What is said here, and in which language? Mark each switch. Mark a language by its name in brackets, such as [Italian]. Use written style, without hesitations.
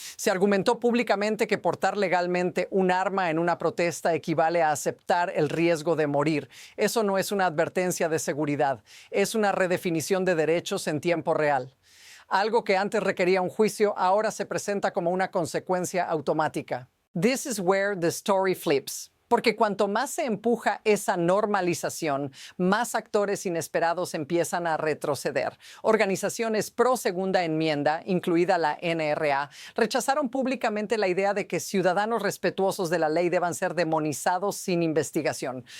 [Spanish] Se argumentó públicamente que portar legalmente un arma en una protesta equivale a aceptar el riesgo de morir. Eso no es una advertencia de seguridad, es una redefinición de derechos en tiempo real. Algo que antes requería un juicio ahora se presenta como una consecuencia automática. [English] This is where the story flips. [Spanish] Porque cuanto más se empuja esa normalización, más actores inesperados empiezan a retroceder. Organizaciones pro segunda enmienda, incluida la NRA, rechazaron públicamente la idea de que ciudadanos respetuosos de la ley deban ser demonizados sin investigación.